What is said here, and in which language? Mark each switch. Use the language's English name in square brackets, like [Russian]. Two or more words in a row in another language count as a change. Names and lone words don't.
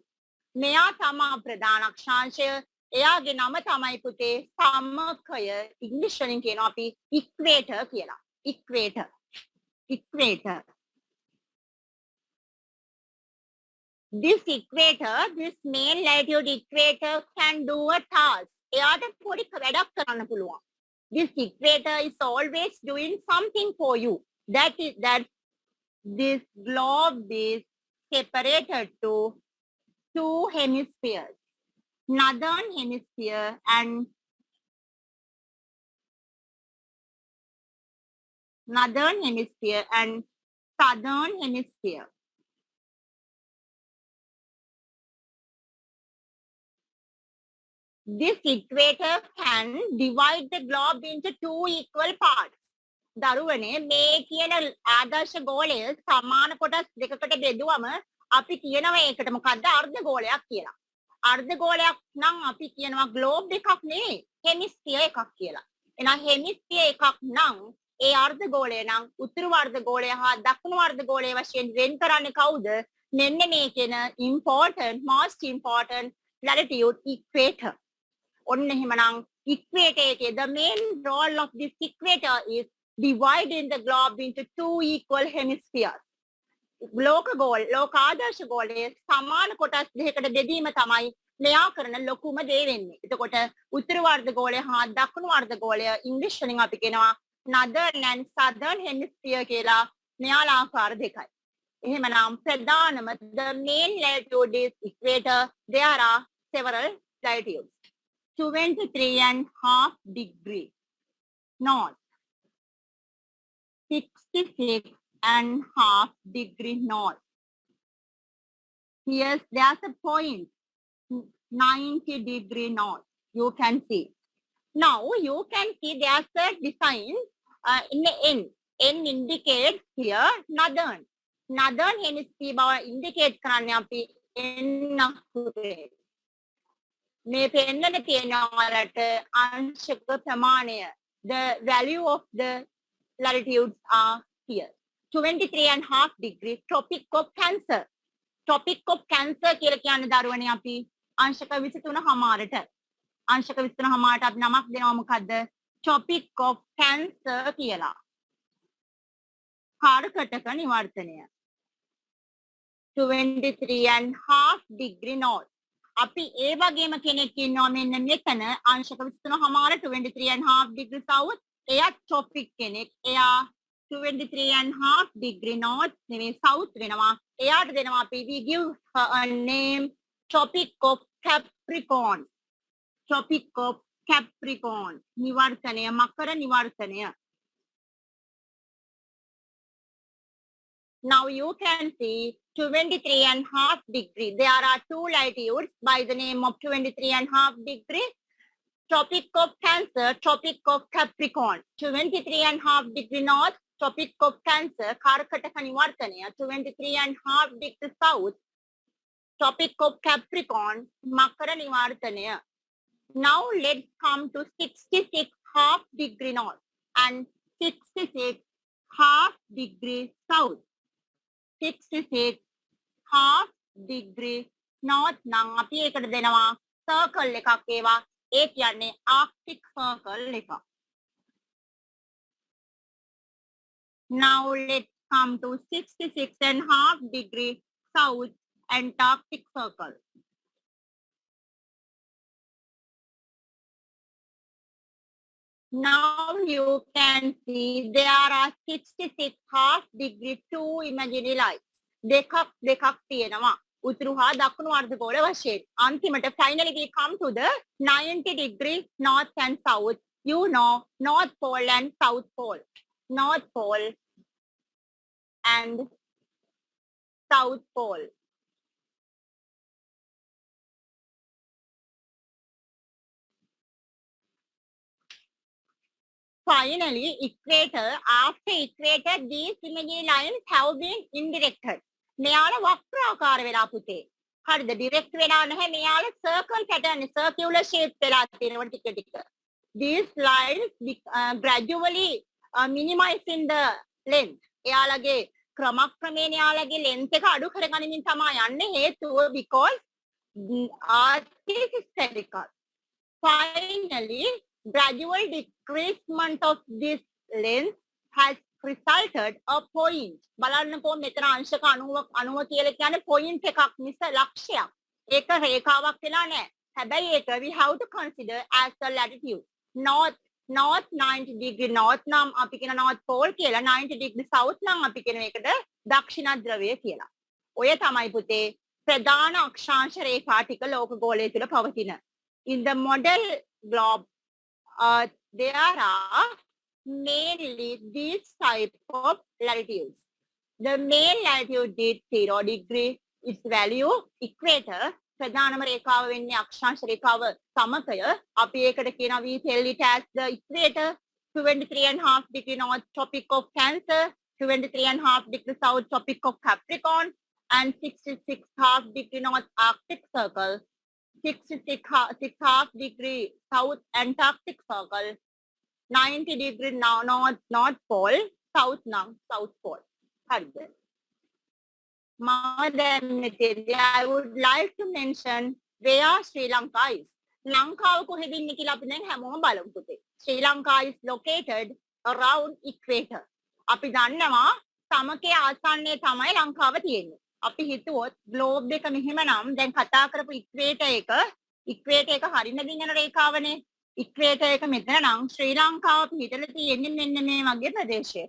[Sinhala] මෙයා තමයි ප්‍රධාන අක්ෂාංශය. එයාගේ නම තමයි පුතේ සමකය. ඉංග්‍රීසි වලින් කියනවා අපි equator කියලා. [English] Equator. Equator. This equator, this main latitude equator can do a task. [Sinhala] එයාට පොඩි වැඩක් කරන්න පුළුවන්. [English] This equator is always doing something for you. That is that this globe is separated to two hemispheres. Northern hemisphere and southern hemisphere. This equator can divide the globe into two equal parts. [Sinhala] දරුවනේ මේ කියන ආදර්ශ ගෝලය සමාන කොටස් දෙකකට බෙදුවම අපි කියනවා ඒකට මොකද්ද අර්ධ ගෝලයක් කියලා. අර්ධ ගෝලයක් නම් අපි කියනවා ග්ලෝබ් එකක් නෙවෙයි හෙමිස්ෆියර් එකක් කියලා. එහෙනම් හෙමිස්ෆියර් එකක් නම් ඒ අර්ධ ගෝලය නම් උතුරු අර්ධ ගෝලය හා දකුණු අර්ධ ගෝලය වශයෙන් වෙන් කරන්නේ කවුද? මෙන්න මේ කියන [English] most important latitude equator. [Sinhala] ඔන්න එහෙමනම් equator එකේ [English] the main role of this equator is dividing the globe into two equal hemispheres. [Sinhala] ලෝකාදර්ශ ගෝලයේ සමාන කොටස් දෙකකට බෙදීම තමයි මෙයා කරන ලොකුම දේ වෙන්නේ. එතකොට උතුරු වර්ධ ගෝලය හා දකුණු වර්ධ ගෝලය ඉංග්‍රීසි වලින් අපි කියනවා [English] northern and southern hemisphere [Sinhala] කියලා. මෙයාලා ආකාර දෙකයි. එහෙමනම් ප්‍රධානම [English] the main latitude is equator. There are several latitudes. 23.5 degree north, 66 and half degree north. Here's there's a point 90 degree north. You can see. Now you can see there's a design in the N. N indicates here northern. Northern hemisphere [Sinhala] බව indicate කරන්නේ අපි N අකුරේ. මේ පෙන්නන තියෙනවලට අංශක ප්‍රමාණය. [English] The value of the latitudes are here. 23.5 degree Tropic of Cancer. [Sinhala] Tropic of Cancer කියලා කියන්නේ දරුවනේ අපි අංශක 23.5ට. අංශක 23.5ට අපි නමක් දෙනවා මොකද්ද? Tropic of Cancer කියලා. කාර්කටක නිවර්තනය. [English] 23.5 degree north. [Sinhala] අපි ඒ වගේම කෙනෙක් ඉන්නවා මෙන්න මෙතන අංශක 23.5 [English] 23.5 degree south. [Sinhala] එයා tropic කෙනෙක්. එයා [English] 23.5 degree north [Sinhala] නෙමෙයි south වෙනවා. එයාට දෙනවා අපි [English] we give her a name Tropic of Capricorn. Tropic of Capricorn. [Sinhala] නිවර්තනය මකර නිවර්තනය. [English] Now you can see 23.5 degree. There are two latitudes by the name of 23.5 degree. Tropic of Cancer, Tropic of Capricorn. 23.5 degree north, Tropic of Cancer, Karkataka Nivartanaya. 23.5 degree south, Tropic of Capricorn, Makara Nivartanaya. Now let's come to 66.5 degree north and 66.5 degree south. 66.5 degree north [Sinhala] නම් අපි ඒකට දෙනවා circle එකක් ඒවා ඒ කියන්නේ [English] arctic circle [Sinhala] එක. [English] Now let's come to 66.5 degree south Antarctic circle. Now you can see there are 66.5 degree two imaginary lines. [Sinhala] දෙකක් තියෙනවා. උතුරු හා දකුණු අර්ධගෝල වශයෙන්. [English] අන්තිමට finally we come to the 90 degree north and south. You know North Pole and South Pole. North Pole and South Pole. Finally, equator. After equator, these imaginary lines have been indirected. [Sinhala] මෙයාල වක්‍රාකාර වෙලා පුතේ. හරිද? direct වෙලා නැහැ. මෙයාල [English] circle pattern, circular shape [Sinhala] වෙලා තියෙනවා ටික ටික. [English] These lines gradually minimizing the length. [Sinhala] එයාලගේ ක්‍රමක්‍රමයෙන් එයාලගේ length එක අඩු කරගනිමින් තමයි යන්නේ. [English] හේතුව because Earth is spherical. Finally, gradual decreasement of this length has resulted a point. [Sinhala] බලන්නකෝ මෙතන අංශක 90 කියලා කියන්නේ point එකක් මිස ලක්ෂයක්. ඒක රේඛාවක් වෙලා නැහැ. හැබැයි ඒක [English] we have to consider as the latitude. North 90 degree north [Sinhala] නම් අපි කියන [English] north pole [Sinhala] කියලා [English] 90 degree south [Sinhala] නම් අපි කියන එකට දක්ෂිණ ධ්‍රවය කියලා. ඔය තමයි පුතේ ප්‍රධාන අක්ෂාංශ රේඛා ටික ලෝක ගෝලය තුල පවතින. [English] In the model globe there are mainly these type of latitudes. The main latitude is 0 degree. Its value equator. [Sinhala] ප්‍රධානම රේඛාව වෙන්නේ අක්ෂාංශ රේඛාව සමකය. අපි ඒකට කියනවා [English] we tell it as the equator. 23.5 degree north Tropic of Cancer, 23.5 degree south Tropic of Capricorn, and 66.5 degree north Arctic Circle, 66.5 degree south Antarctic Circle, 90 degree north pole, south pole. [Sinhala] හරිද? [English] I would like to mention where Sri Lanka is. [Sinhala] ලංකාව කොහෙද ඉන්නේ කියලා අපි දැන් හැමෝම බලමු පුතේ. [English] Sri Lanka is located around equator. [Sinhala] අපි දන්නවා සමකයේ ආසන්නයේ තමයි ලංකාව තියෙන්නේ. අපි හිතුවොත් globe එක මෙහෙමනම් දැන් කතා කරපු equator එක හරින දිනන රේඛාවනේ. equator එක මෙතන නම් ශ්‍රී ලංකාව පිටල තියෙන්නේ මෙන්න මේ වගේ ප්‍රදේශයක.